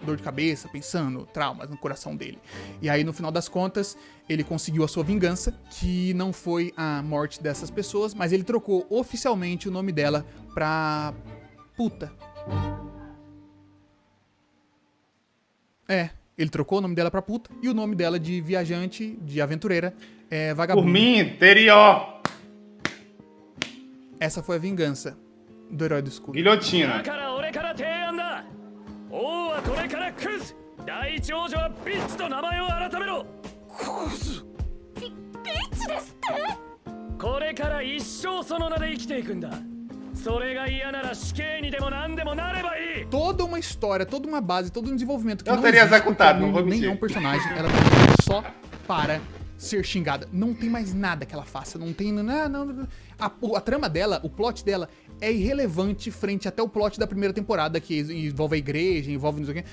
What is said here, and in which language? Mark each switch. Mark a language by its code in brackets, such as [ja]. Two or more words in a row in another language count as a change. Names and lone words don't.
[pt] dor de cabeça, pensando, traumas no coração dele. E aí, no final das contas, ele conseguiu a sua vingança, que não foi a morte dessas pessoas, mas ele trocou oficialmente o nome dela pra puta. Ele trocou o nome dela pra puta e o nome dela de viajante, de aventureira, é vagabundo. Por mim, interior. Essa foi a vingança do herói do escudo. Guilhotina. [ja] だから俺から提案だ。王はこれからクズ。第一王女はビッチと名前を改めろ。ビッチですってこれから一生その名で生きていくんだ。それが嫌なら死刑にでも何でもなればいい。 [pt] Toda uma história, toda uma base, todo um desenvolvimento que Eu não teria existe, executado, porque não vou nem mentir. é um personagem, ela tá ali só para ser xingada. Não tem mais nada que ela faça, não tem... Não. A trama dela, o plot dela é irrelevante frente até o plot da primeira temporada, que envolve a igreja, envolve não sei o quê.